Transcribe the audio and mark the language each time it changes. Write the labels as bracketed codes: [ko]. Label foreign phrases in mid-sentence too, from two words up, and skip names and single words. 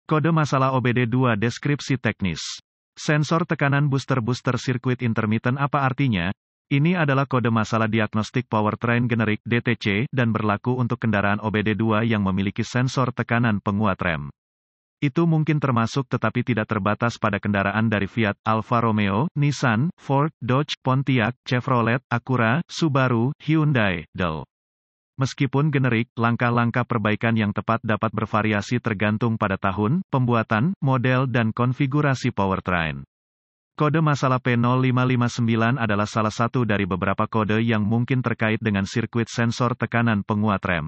[id] Kode masalah OBD2 deskripsi teknis. Sensor tekanan booster sirkuit intermittent apa artinya? Ini adalah kode masalah diagnostik powertrain generik DTC dan berlaku untuk kendaraan OBD2 yang memiliki sensor tekanan penguat rem. Itu mungkin termasuk tetapi tidak terbatas pada kendaraan dari Fiat, Alfa Romeo, Nissan, Ford, Dodge, Pontiac, Chevrolet, Acura, Subaru, Hyundai, Dell. Meskipun generik, langkah-langkah perbaikan yang tepat dapat bervariasi tergantung pada tahun, pembuatan, model dan konfigurasi powertrain. Kode masalah P0559 adalah salah satu dari beberapa kode yang mungkin terkait dengan sirkuit sensor tekanan penguat rem.